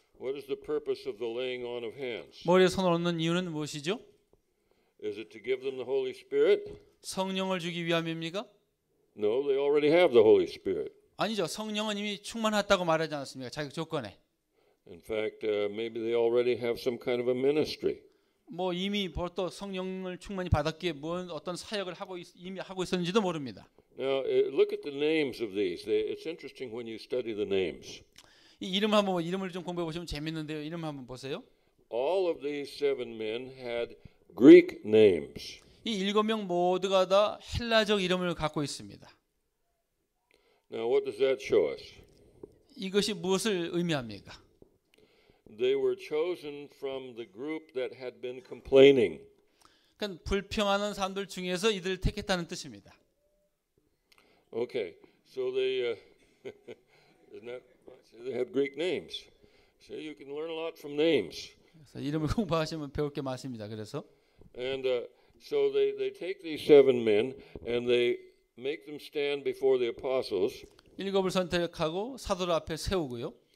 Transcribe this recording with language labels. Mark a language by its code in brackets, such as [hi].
[en] What is the purpose of the laying on of hands? [ko] 머리에 손을 얹는 이유는 무엇이죠? [en] Is it to give them the Holy Spirit? [ko] 성령을 주기 위함입니까? [en] No, they already have the Holy Spirit. [ko] 아니죠. 성령은 이미 충만하다고 말하지 않았습니까? 자격 조건에. [en] In fact, maybe they already have some kind of a ministry. [ko] 뭐 이미 벌써 성령을 충만히 받았기에 뭔 어떤 사역을 이미 하고 있었는지도 모릅니다. [en] Now, look at the names of these. It's interesting when you study the names. [ko] 이 이름 한번 이름을 좀 공부해 보시면 재밌는데요. 이름 한번 보세요. [en] All of these 7 men had Greek names. [ko] 이 7명 모두가 다 헬라적 이름을 갖고 있습니다. [en] Now, what does that show us? [ko] 이것이 무엇을 의미합니까? [en] They were chosen from the group that had been complaining. [ko] 그러니까 불평하는 사람들 중에서 이들을 택했다는 뜻입니다. [en] Okay, so they isn't that they have Greek names. So you can learn a lot from names. [ko] 그래서 이름을 공부하시면 배울 게 많습니다. 그래서 [en] And so they take these 7 men and they make them stand before the apostles. [ko] 7을 선택하고 사도들 앞에 세우고요.